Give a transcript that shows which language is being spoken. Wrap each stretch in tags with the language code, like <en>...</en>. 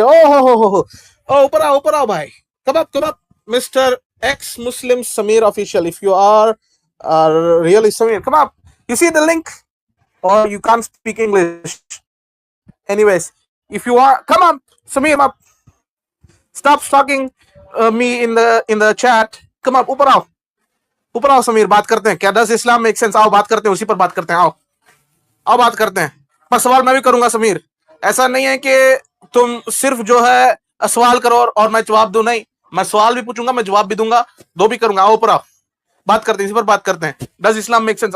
<hi>Oh, ऊपर आओ भाई.</hi> <en>Come up, Mr. Ex Muslim Samir official. If you are really Samir, come up. You see the link, or you can't speak English. Anyways, if you are, come up, Samir, come up. Stop stalking me in the chat. Come up,</en> <hi>ऊपर आओ समीर. बात करते हैं. क्या</hi> <en>Does Islam make sense?</en> <hi>आओ बात करते हैं, उसी पर बात करते हैं. आओ आओ बात करते हैं. पर सवाल मैं भी करूंगा समीर. ऐसा नहीं है कि तुम सिर्फ जो है सवाल करो और मैं जवाब दूं. नहीं, मैं सवाल भी पूछूंगा, मैं जवाब भी दूंगा, दो भी करूंगा. आओ ऊपर आओ, बात करते हैं, इसी पर बात करते हैं.</hi> <en>Does Islam make sense?</en>